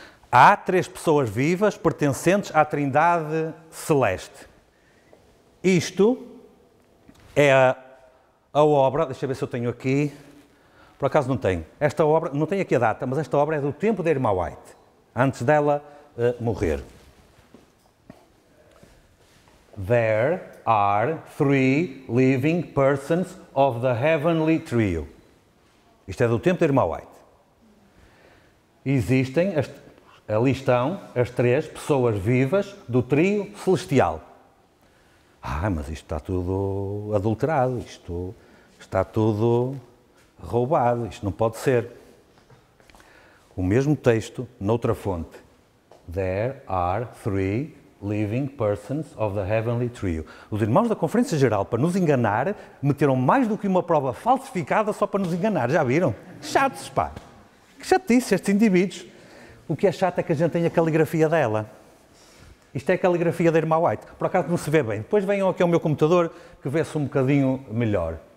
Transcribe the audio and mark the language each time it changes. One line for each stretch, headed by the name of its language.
Portuguese: Há 3 pessoas vivas pertencentes à Trindade Celeste. Isto é a obra, deixa eu ver se eu tenho aqui, por acaso não tenho. Esta obra, não tenho aqui a data, mas esta obra é do tempo da irmã White, antes dela morrer.
English: There are 3 living persons of the heavenly trio.
Portuguese: Isto é do tempo da irmã White. Existem, ali estão as 3 pessoas vivas do trio celestial. Mas isto está tudo adulterado, isto está tudo roubado, isto não pode ser. O mesmo texto, noutra fonte.
English: There are 3 living persons of the heavenly trio.
Portuguese: Os irmãos da Conferência Geral, para nos enganar, meteram mais do que uma prova falsificada só para nos enganar, já viram? Chatos, pá! Que chatice estes indivíduos. O que é chato é que a gente tem a caligrafia dela. Isto é a caligrafia da irmã White. Por acaso não se vê bem. Depois venham aqui ao meu computador que vê-se um bocadinho melhor.